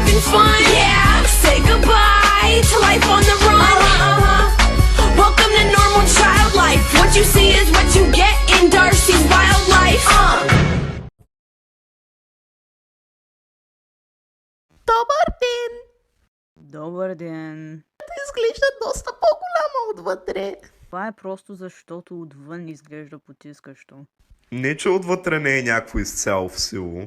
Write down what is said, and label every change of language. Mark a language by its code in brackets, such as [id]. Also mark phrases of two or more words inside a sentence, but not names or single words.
[en] fun. Yeah, say goodbye to life on the run. Welcome to normal child life. What you see is what you get in Darcy's wildlife. [bg] Добър ден! Добър ден. Изглежда доста по-голяма отвътре. Това е просто защото отвън изглежда потискащо. Не, че отвътре не е някакво изцяло в сило.